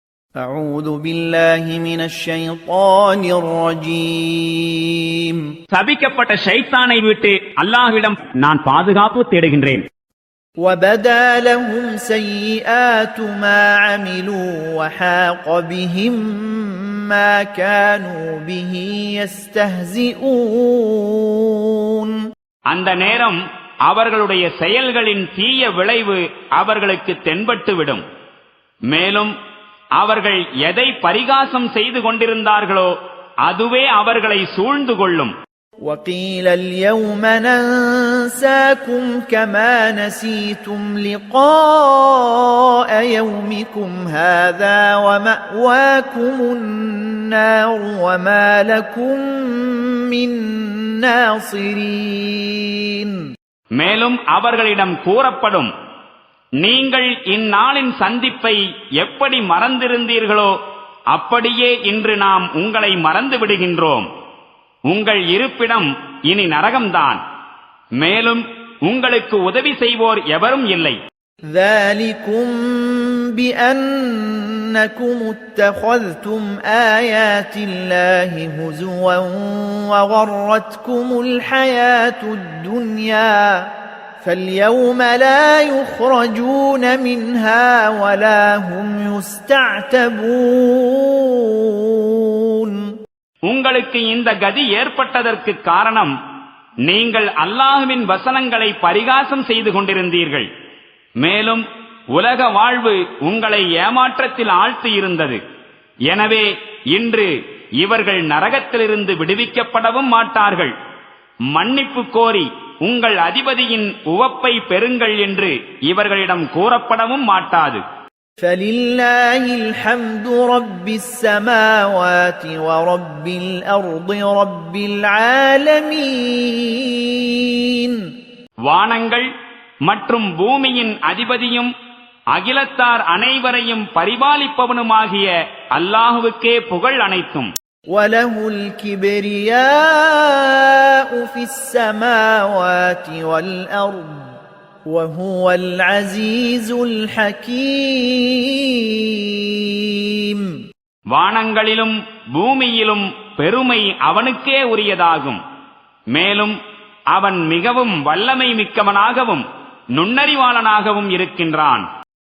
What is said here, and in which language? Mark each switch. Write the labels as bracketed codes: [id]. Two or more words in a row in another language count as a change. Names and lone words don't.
[ar] أعوذ بالله من الشيطان الرجيم [ta] சபிக்கப்பட்ட ஷைத்தானை விட்டு அல்லாஹ்விடம் நான் பாதுகாப்பு தேடுகின்றேன். [ar] وبدا لهم سيئات ما عملوا وحاق بهم ما كانوا به يستهزئون. [ta] அந்த நேரம் அவர்களுடைய செயல்களின் தீய விளைவு அவர்களுக்கு தென்பட்டுவிடும். மேலும் அவர்கள் எதை பரிகாசம் செய்து கொண்டிருந்தார்களோ அதுவே அவர்களை சூழ்ந்து கொள்ளும். [ar] وقيل اليوم ننساكم كما نسيتم لقاء يومكم هذا ومأواكم النار وما لكم من ناصرين. [ta] மேலும் அவர்களிடம் கூறப்படும், நீங்கள் இந்நாளின் சந்திப்பை எப்படி மறந்திருந்தீர்களோ அப்படியே இன்று நாம் உங்களை மறந்து விடுகின்றோம். உங்கள் இருப்பிடம் இனி நரகம்தான். மேலும் உங்களுக்கு உதவி செய்வோர் எவரும் இல்லை. [ar] ذَلِكُمْ بِأَنَّكُمُ اتَّخَذْتُمْ آيَاتِ اللَّهِ هُزُوًا وَغَرَّتْكُمُ الْحَيَاةُ الدُّنْيَا فَالْيَوْمَ لَا يُخْرَجُونَ مِنْهَا وَلَا هُمْ يُسْتَعْتَبُونَ. [ta] உங்களுக்கு இந்த கதி ஏற்பட்டதற்கு காரணம் நீங்கள் அல்லாஹ்வின் வசனங்களை பரிகாசம் செய்து கொண்டிருந்தீர்கள். மேலும் உலக வாழ்வு உங்களை ஏமாற்றத்தில் ஆழ்த்தி இருந்தது. எனவே இன்று இவர்கள் நரகத்திலிருந்து விடுவிக்கப்படவும் மாட்டார்கள். மன்னிப்பு கோரி உங்கள் அதிபதியின் உவப்பை பெறுங்கள் என்று இவர்களிடம் கூறப்படவும் மாட்டாது. [ar] فَلِلَّهِ الْحَمْدُ رَبِّ السَّمَاوَاتِ وَرَبِّ الْأَرْضِ رَبِّ الْعَالَمِينَ. [ta] வானங்கள் மற்றும் பூமியின் அதிபதியும் அகிலத்தார் அனைவரையும் பரிபாலிப்பவனுமாகிய அல்லாஹுவுக்கே புகழ் அனைத்தும். [ar] وَلَهُ الْكِبْرِيَاءُ فِي السَّمَاوَاتِ وَالْأَرْضِ وَهُوَ الْعَزِيزُ الْحَكِيمُ. [ta] வானங்களிலும் பூமியிலும் பெருமை அவனுக்கே உரியதாகும். மேலும் அவன் மிகவும் வல்லமை மிக்கவனாகவும் நுண்ணறிவாளனாகவும் இருக்கின்றான்.